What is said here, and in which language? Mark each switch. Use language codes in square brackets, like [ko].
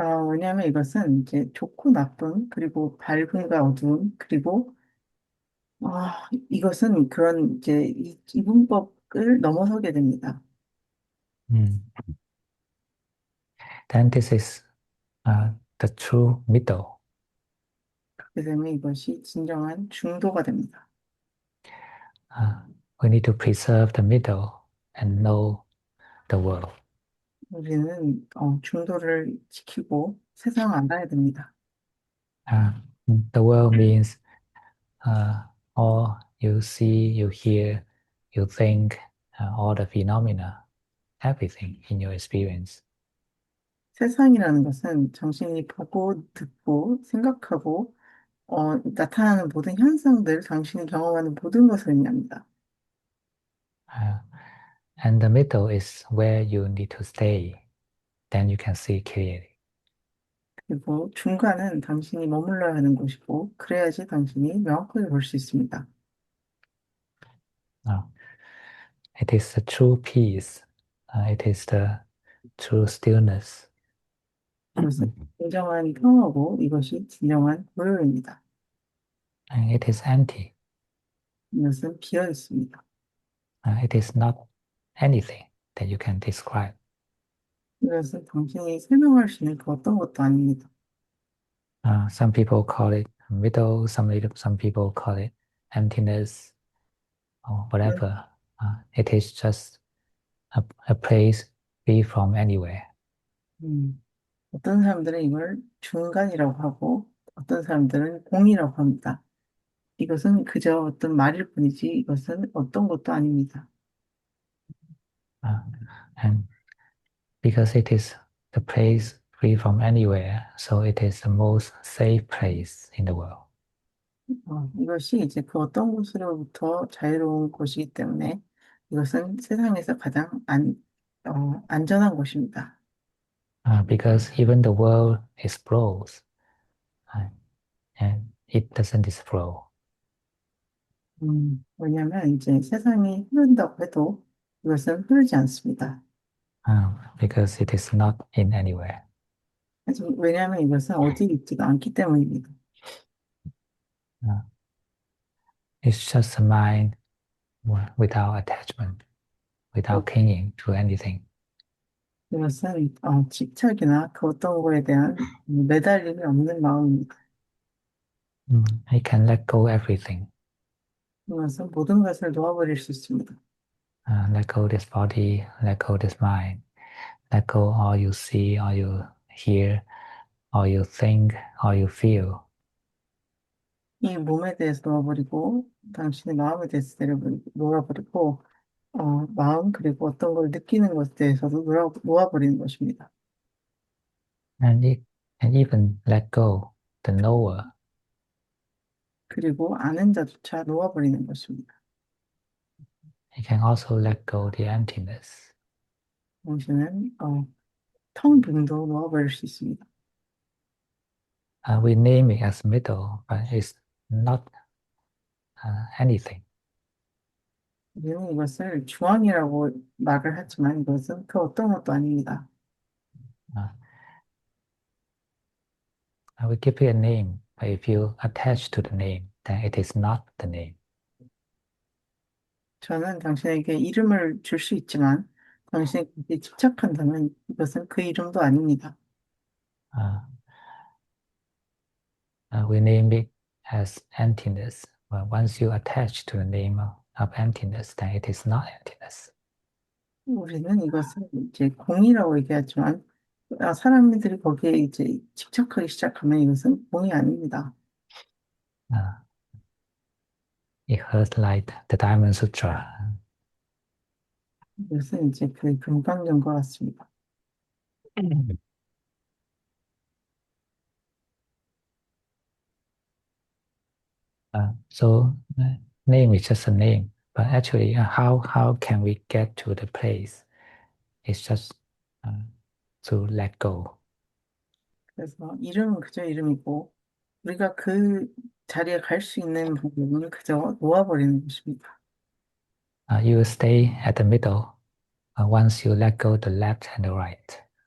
[ko] 왜냐하면 이것은 이제 좋고 나쁨, 그리고 밝음과 어두움, 그리고 이것은 그런 이제 이분법을 넘어서게 됩니다. Mm. [en] Then this is the true middle. [ko] 그렇게 되면 이것이 진정한 중도가 됩니다. [en] We need to preserve the middle and know the world. [ko] 우리는 중도를 지키고 세상을 알아야 됩니다. [en] The world means all you see, you hear, you think, all the phenomena. everything in your experience. [ko] 세상이라는 것은 당신이 보고, 듣고, 생각하고, 나타나는 모든 현상들, 당신이 경험하는 모든 것을 의미합니다. [en] Uh, and the middle is where you need to stay. Then you can see clearly. [ko] 그리고 중간은 당신이 머물러야 하는 곳이고, 그래야지 당신이 명확하게 볼 수 있습니다. [en] Uh, it is the true peace. It is the true stillness. [ko] 이것은 진정한 평화고, 이것이 진정한 고요입니다. [en] And it is empty. [ko] 이것은 비어 있습니다. [en] It is not anything that you can describe. [ko] 이것은 당신이 설명할 수 있는 그 어떤 것도 아닙니다. [en] Some people call it middle, some people call it emptiness or whatever. It is just a place free from anywhere. [ko] 음, 어떤 사람들은 이걸 중간이라고 하고, 어떤 사람들은 공이라고 합니다. 이것은 그저 어떤 말일 뿐이지, 이것은 어떤 것도 아닙니다. [en] Uh, and because it is the place free from anywhere, so it is the most safe place in the world. [ko] 이것이 이제 그 어떤 곳으로부터 자유로운 곳이기 때문에 이것은 세상에서 가장 안전한 곳입니다. [en] Because even the world explodes uh, and it doesn't explode. [ko] 왜냐하면 이제 세상이 흐른다고 해도 이것은 흐르지 않습니다. [en] Because it is not in anywhere. [ko] 왜냐하면 이것은 어디 있지가 않기 때문입니다. [en] Uh, it's just a mind without attachment, without clinging to anything. [ko] 이것은 집착이나 그 어떤 거에 대한 매달림이 없는 마음입니다. [en] It can let go everything. [ko] 이것은 모든 것을 놓아버릴 수 있습니다. [en] Let go this body, let go this mind, let go all you see, all you hear, all you think, all you feel. [ko] 이 몸에 대해서 놓아버리고 당신의 마음에 대해서 놓아버리고 마음 그리고 어떤 걸 느끼는 것에 대해서도 놓아버리는 것입니다. [en] And it can even let go the knower. [ko] 그리고 아는 자조차 놓아버리는 것입니다. [en] It can also let go the emptiness. [ko] 당신은 텅 빈도 놓아버릴 수 있습니다. [en] We name it as middle, but it's not anything. [ko] 우리는 이것을 중앙이라고 말을 하지만 이것은 그 어떤 것도 아닙니다. [en] Uh, I will give it a name, but if you attach to the name, then it is not the name. [ko] 저는 당신에게 이름을 줄 수 있지만 당신에게 집착한다면 이것은 그 이름도 아닙니다. [en] Uh, we name it as emptiness. But once you attach to the name of emptiness, then it is not emptiness. [ko] 우리는 이것을 이제 공이라고 얘기하지만 사람들이 거기에 이제 집착하기 시작하면 이것은 공이 아닙니다. [en] Uh, it hurts like the Diamond Sutra. [ko] 이것은 이제 그 금강경과 같습니다. [en] So name is just a name, but actually, how can we get to the place? It's just uh, to let go. [ko] 그래서 이름은 그저 이름이고 우리가 그 자리에 갈 수 있는 부분은 그저 놓아버리는 것입니다. [en] You will stay at the middle once you let go the left and the right.